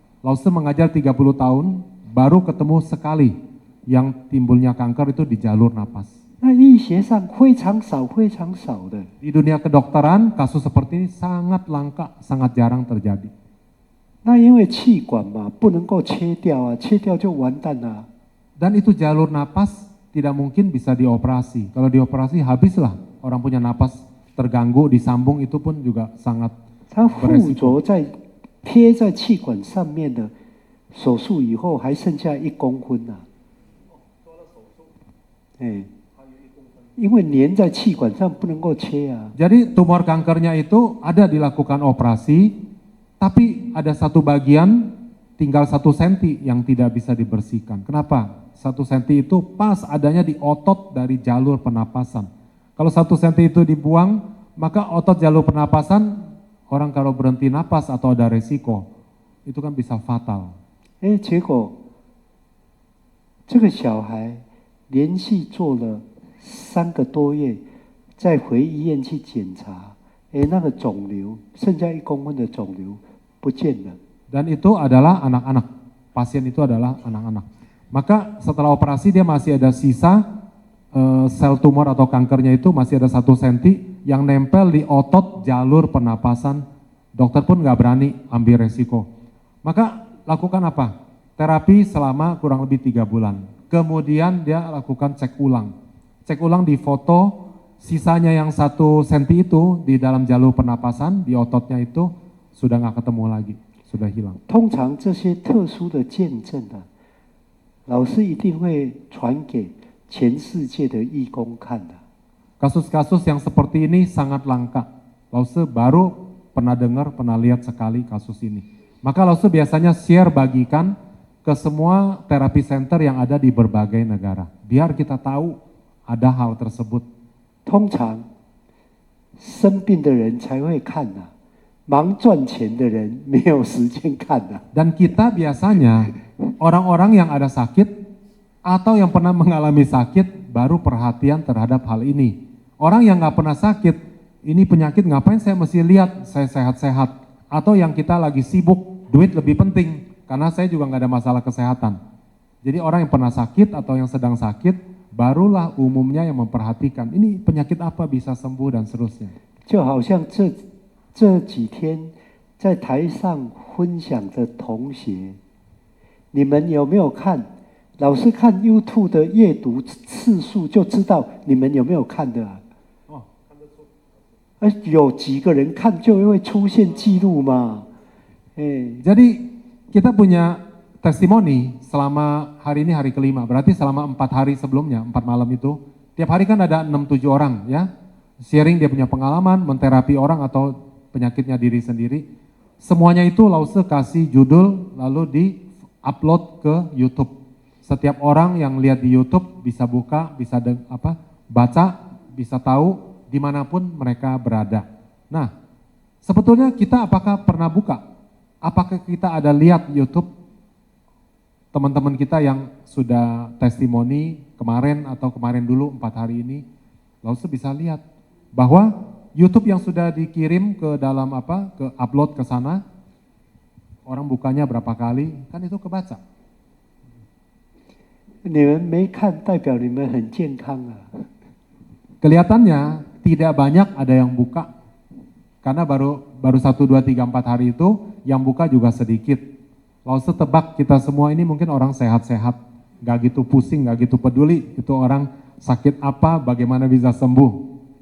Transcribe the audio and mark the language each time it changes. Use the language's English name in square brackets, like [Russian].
[Indonesian] Lause mengajar 30 tahun, baru ketemu sekali yang timbulnya kanker itu di jalur napas. [Chinese] 那医学上非常少的。 [Indonesian] Di dunia kedokteran, kasus seperti ini sangat langka, sangat jarang terjadi. [Chinese] 那因为气管嘛，不能够切掉啊，切掉就完蛋了。 [Indonesian] Dan itu jalur napas tidak mungkin bisa dioperasi. Kalau dioperasi habislah, orang punya napas terganggu, disambung itu pun juga sangat [Chinese] 它附着在贴在气管上面的，手术以后还剩下1公分呐。因为粘在气管上不能够切啊。 [Indonesian] Jadi tumor kankernya itu ada dilakukan operasi, tapi ada satu bagian tinggal 1 senti yang tidak bisa dibersihkan. Kenapa? 1 senti itu pas adanya di otot dari jalur pernapasan. Kalau 1 senti itu dibuang, maka otot jalur pernapasan, orang kalau berhenti napas atau ada resiko, itu kan bisa fatal. [Chinese] 结果这个小孩连续做了3个多月，再回医院去检查，那个肿瘤剩下1公分的肿瘤不见了。 [Indonesian] Dan itu adalah anak-anak. Pasien itu adalah anak-anak. Maka setelah operasi dia masih ada sisa sel tumor atau kankernya itu masih ada 1 senti yang nempel di otot jalur pernapasan. Dokter pun nggak berani ambil resiko. Maka lakukan apa? Terapi selama kurang lebih 3 bulan. Kemudian dia lakukan cek ulang. Cek ulang di foto sisanya yang 1 senti itu di dalam jalur pernapasan, di ototnya itu sudah nggak ketemu lagi. Sudah hilang. [Chinese] 通常这些特殊的见证啊，老师一定会传给全世界的义工看的。 [Indonesian] Kasus-kasus yang seperti ini sangat langka. Lause baru pernah dengar, pernah lihat sekali kasus ini. Maka Lause biasanya share bagikan ke semua terapi center yang ada di berbagai negara. Biar kita tahu ada hal tersebut. [Chinese] 通常生病的人才会看啊。忙赚钱的人没有时间看的。 [Indonesian] Dan kita biasanya orang-orang yang ada sakit atau yang pernah mengalami sakit baru perhatian terhadap hal ini. Orang yang nggak pernah sakit, ini penyakit ngapain saya mesti lihat, saya sehat-sehat. Atau yang kita lagi sibuk, duit lebih penting karena saya juga nggak ada masalah kesehatan. Jadi orang yang pernah sakit atau yang sedang sakit barulah umumnya yang memperhatikan ini penyakit apa bisa sembuh dan seterusnya. [Chinese] 就好像这几天在台上分享的同学，你们有没有看？老师看 YouTube 的阅读次数就知道你们有没有看的啊？看得出。有几个人看就会出现记录嘛？ [Indonesian] Jadi kita punya testimoni selama hari ini hari kelima, berarti selama 4 hari sebelumnya, 4 malam itu, tiap hari kan ada 6-7 orang ya, sharing dia punya pengalaman, menterapi orang atau penyakitnya diri sendiri. Semuanya itu Lause kasih judul lalu di-upload ke YouTube. Setiap orang yang lihat di YouTube bisa buka, bisa baca, bisa tahu dimanapun mereka berada. Nah, sebetulnya kita apakah pernah buka? Apakah kita ada lihat YouTube teman-teman kita yang sudah testimoni kemarin atau kemarin dulu 4 hari ini? Lause bisa lihat bahwa YouTube yang sudah dikirim ke dalam ke upload ke sana, orang bukanya berapa kali, kan itu kebaca. [Chinese] 你们没看，代表你们很健康啊。 [Indonesian] Kelihatannya tidak banyak ada yang buka, karena baru 1, 2, 3, 4 hari itu yang buka juga sedikit. Lause tebak kita semua ini mungkin orang sehat-sehat, gak gitu pusing, gak gitu peduli, itu orang sakit apa, bagaimana bisa sembuh.